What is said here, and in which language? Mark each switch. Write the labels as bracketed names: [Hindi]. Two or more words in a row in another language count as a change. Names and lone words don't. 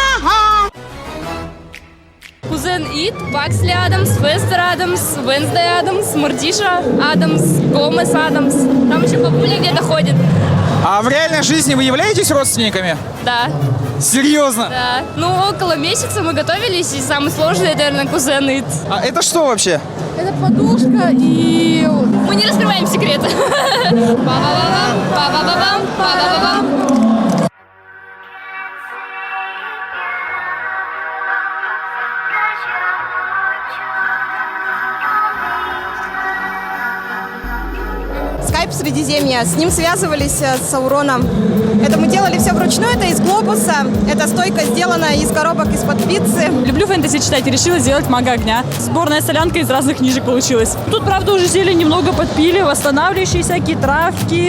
[Russian] Кузен Ит, Баксли Адамс, Вестер Адамс, Венсдей Адамс, Мартиша Адамс, Гомес Адамс. Там еще бабуля где-то ходит. А в реальной жизни вы являетесь родственниками? Да, Серьезно? да. Ну, около месяца мы готовились, и самый сложный, это, наверное, кузен Ит. А это что вообще? Это подушка и... Мы не раскрываем секреты. Па-ба-ба-бам, па-ба-ба-бам, па-ба-ба-бам. Скайп Средиземья. С ним связывались с Сауроном. Это мы делали все вручную, это из глобуса. Эта стойка сделана из коробок из-под пиццы. Люблю фэнтези читать и решила сделать мага огня. Сборная солянка из разных книжек получилась. Тут, правда, уже зелень немного подпили, восстанавливающие всякие травки.